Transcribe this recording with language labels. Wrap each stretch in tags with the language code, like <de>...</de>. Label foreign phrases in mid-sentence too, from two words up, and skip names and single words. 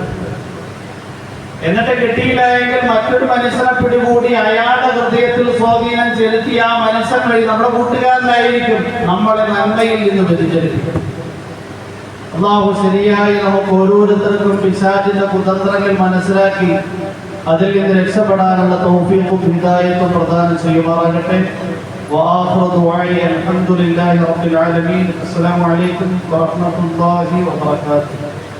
<ml>എന്നിട്ട് കിട്ടിയില്ലെങ്കിൽ മറ്റൊരു മനുഷ്യനെ പിടികൂടി അയാളുടെ ഹൃദയത്തിൽ സ്വാധീനം ചെലുത്തി ആ മനുഷ്യൻ വഴി നമ്മുടെ കൂട്ടുകാരനായിരിക്കും നമ്മളെ നന്മയിൽ നിന്ന് വ്യതിചലിപ്പിക്കും. അല്ലാഹു ശരിയായി നമുക്ക് ഓരോരുത്തർക്കും പിശാചിന്റെ കുതന്ത്രങ്ങൾ മനസ്സിലാക്കി അതിൽ നിന്ന് രക്ഷപ്പെടാനുള്ള തൗഫീഖും ഹിദായത്തും പ്രദാനം ചെയ്യുമാറാകട്ടെ.</ml> <ar>وآخر دعائي الحمد لله رب العالمين. السلام عليكم ورحمة الله وبركاته.</ar>